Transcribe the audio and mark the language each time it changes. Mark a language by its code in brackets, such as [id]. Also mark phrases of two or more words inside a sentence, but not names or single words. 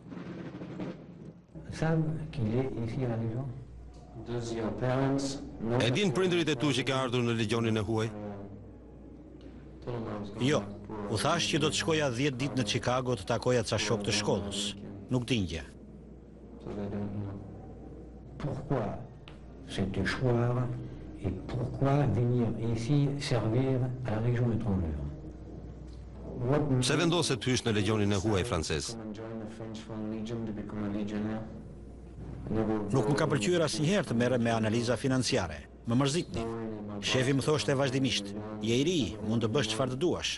[sq] E din prindërit e tu që ka ardhur në legionin e huaj? Jo, u thash që do të shkoja 10 ditë në Chicago të takoja ca shok të shkollës. Nuk din gjë. [fr] Pourquoi cet échoir et pourquoi venir ici servir à la Légion étrangère? [sq] Pse vendose të hysh në legionin e huaj francez? Nuk më ka pëlqyer asnjëherë të merrem me analiza financiare. Më mërzitni. Shefi më thoshte vazhdimisht, je i ri, mund të bësh çfarë të duash.